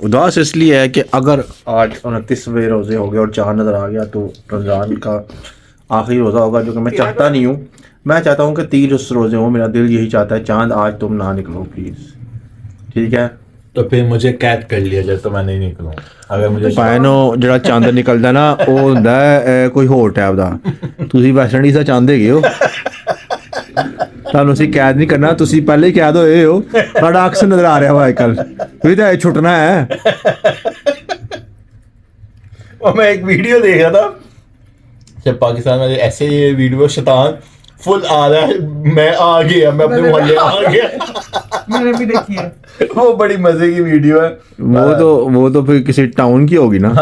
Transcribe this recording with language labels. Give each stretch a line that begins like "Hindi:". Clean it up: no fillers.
Hindi: उदास इसलिए है कि अगर आज 29वें रोज़े हो गए और चाँद नज़र आ गया तो रमज़ान का आखिरी रोज़ा होगा, जो कि मैं चाहता नहीं हूँ। मैं चाहता हूँ कि 30 रोज़े हों, मेरा दिल यही चाहता है। चाँद आज तुम ना निकलो प्लीज़, ठीक है? तो फिर मुझे कैद कर लिया जाए तो मैं नहीं निकलूँ। अगर मुझे
Punjabi: पैनो ਜਿਹੜਾ ਚੰਦ ਨਿਕਲਦਾ ਨਾ ਉਹ ਹੁੰਦਾ ਹੈ ਕੋਈ ਹੋਰ ਟਾਈਪ ਦਾ। ਤੁਸੀਂ ਵੈਸਟ ਇੰਡੀਜ਼ ਦਾ ਚੰਦ ਹੈਗੇ ਹੋ, ਤੁਹਾਨੂੰ ਅਸੀਂ ਕੈਦ ਨਹੀਂ ਕਰਨਾ, ਤੁਸੀਂ ਪਹਿਲੇ ਹੀ ਕੈਦ ਹੋਏ ਹੋ। ਤੁਹਾਡਾ ਅਕਸ ਨਜ਼ਰ ਆ ਰਿਹਾ ਵਾ ਅੱਜਕੱਲ, ਤੁਸੀਂ ਤਾਂ ਛੁੱਟਣਾ ਹੈ।
Hindi: और मैं एक वीडियो देख रहा था, जब पाकिस्तान में ऐसे ये वीडियो शैतान फुल आ रहा है, मैं आ गया, मैं अपने मोहल्ले आ गया। मैंने भी देखी है। वो बड़ी मजे की वीडियो है। वो तो फिर किसी टाउन की होगी ना।